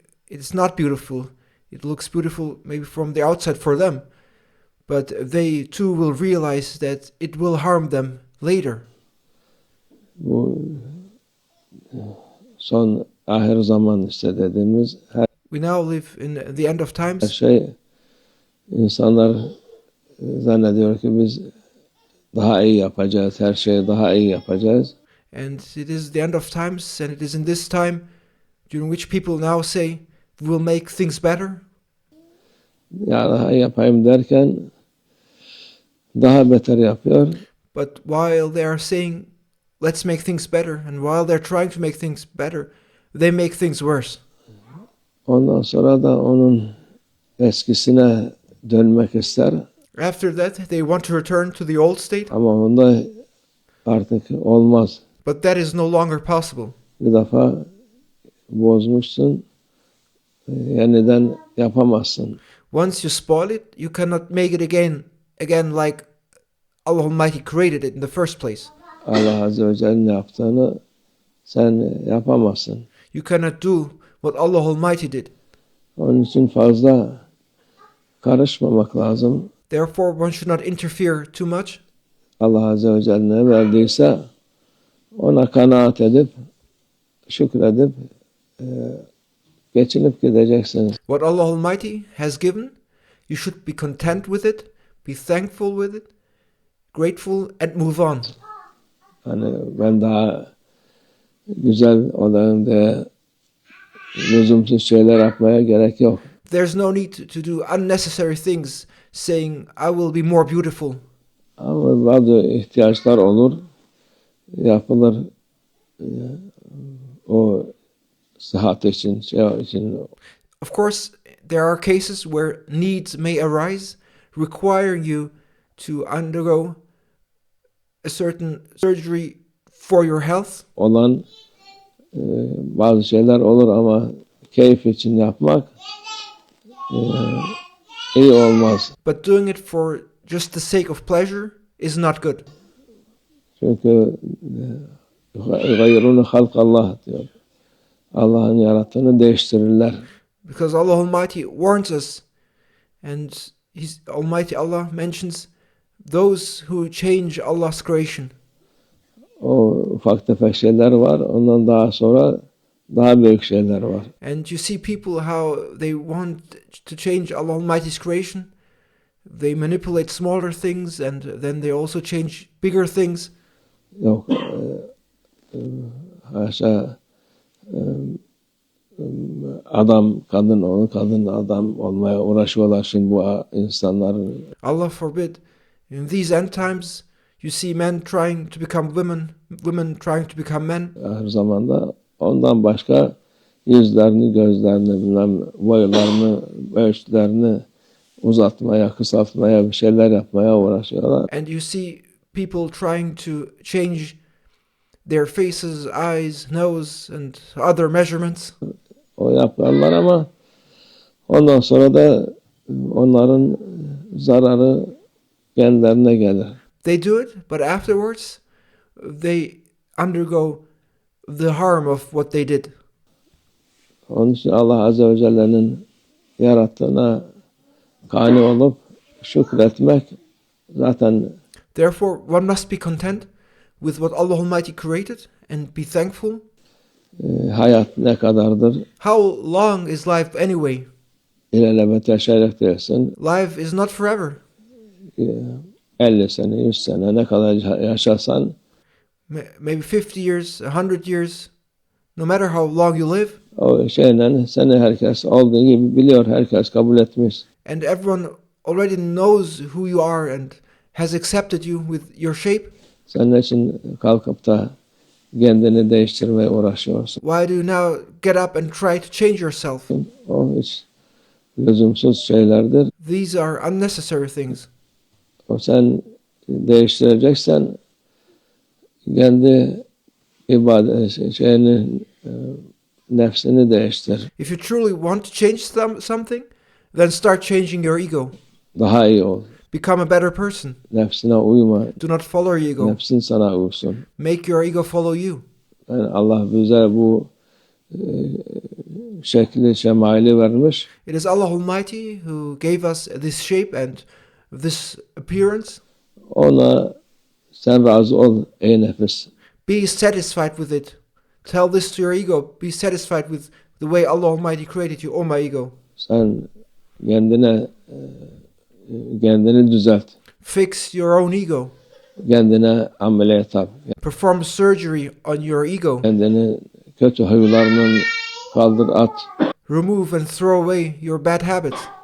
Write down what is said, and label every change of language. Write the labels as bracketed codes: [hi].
[en] It's not beautiful. It looks beautiful maybe from the outside for them, but they too will realize that it will harm them later. [tr] Bu son ahir zaman işte dediğimiz [en] We now live in the end of [tr] her [en] times. [tr] şey insanlar zannediyor ki biz daha iyi yapacağız, her şeyi daha iyi yapacağız. [en] And it is the end of times, and it is in this time during which people now say, we will make things better. [tr] Ya daha iyi yapayım derken daha beter yapıyor. [en] But while they are saying, let's make things better, and while they're trying to make things better, they make things worse. [tr] Ondan sonra da onun eskisine dönmek ister. [en] After that, they want to return to the old state, [tr] Ama onda artık olmaz. [en] but that is no longer possible. [tr] Bir defa bozmuşsun, yeniden yapamazsın. [en] Once you spoil it, you cannot make it again like Allah Almighty created it in the first place. [tr] Allah Azze ve Celle'nin yaptığını sen yapamazsın. [en] You cannot do what Allah Almighty did. [tr] Onun için fazla karışmamak lazım. [en] Therefore, one should not interfere too much. [tr] Allah Azze ve Celle ne verdiyse ona kanaat edip, şükredip geçinip gideceksiniz. [en] What Allah Almighty has given, you should be content with it, be thankful with it, grateful, and move on. [tr] Hani ben daha güzel olayım diye lüzumsuz şeyler yapmaya gerek yok. [en] There's no need to do unnecessary things, saying, I will be more beautiful. [tr] Ama bazı ihtiyaçlar olur, yapılır o sıhhat için, şey için. [en] Of course, there are cases where needs may arise, requiring you to undergo a certain surgery for your health. [tr] Olan bazı şeyler olur ama keyif için yapmak iyi olmaz. [en] But doing it for just the sake of pleasure is not good. [tr] Çünkü [ar] gayrunu halkallah [tr] diyor. Allah'ın yarattığını değiştirirler. [en] Because Allah Almighty warns us, and His Almighty Allah mentions those who change Allah's creation. [tr] O ufak tefek şeyler var. Ondan daha sonra daha büyük şeyler var. [en] And you see people how they want to change Allah Almighty's creation. They manipulate smaller things, and then they also change bigger things. [tr] Yok haşa adam kadın onu kadın adam olmaya uğraşıyorlar şimdi bu insanların. [en] Allah forbid. In these end times, You see men trying to become women, women trying to become men. [tr] Her zamanda ondan başka yüzlerini, gözlerini, bilmem boylarını, ölçülerini uzatmaya, kısaltmaya, bir şeyler yapmaya uğraşıyorlar. [en] And you see people trying to change their faces, eyes, nose, and other measurements. [tr] O yaparlar ama ondan sonra da onların zararı kendilerine gelir. [en] They do it, but afterwards they undergo the harm of what they did. [tr] Onun için Allah Azze ve Celle'nin yarattığına kani olup şükretmek zaten [en] Therefore, one must be content with what Allah Almighty created and be thankful. [tr] hayat ne kadardır? [en] How long is life anyway? [tr] İlelebet yaşayacak değilsin. [en] Life is not forever. [tr] 50 sene, 100 sene ne kadar yaşasan [en] Maybe 50 years, 100 years, no matter how long you live. [tr] o şeyle seni herkes olduğu gibi biliyor, herkes kabul etmiş. [en] And everyone already knows who you are and has accepted you with your shape. [tr] Sen ne için kalkıp da kendini değiştirmeye uğraşıyorsun? [en] Why do you now get up and try to change yourself? [tr] O hiç lüzumsuz şeylerdir. [en] These are unnecessary things. [tr] O sen değiştireceksen kendi ibadet şeyini, nefsini değiştir. [en] If you truly want to change something, then start changing your ego. [tr] Daha iyi ol. [en] Become a better person. [tr] Nefsine uyma. [en] Do not follow your ego. [tr] Nefsin sana uysun. [en] Make your ego follow you. [tr] Yani Allah bize bu şekli, şemaili vermiş. [en] It is Allah Almighty who gave us this shape and this appearance. [tr] Ona sen razı ol ey nefis. [en] Be satisfied with it. Tell this to your ego. Be satisfied with the way Allah Almighty created you, oh my ego. [tr] Sen kendini düzelt. [en] Fix your own ego. [tr] Kendine ameliyat yap. [en] Perform surgery on your ego. [tr] Kendini kötü huylarından kaldır at. [en] Remove and throw away your bad habits.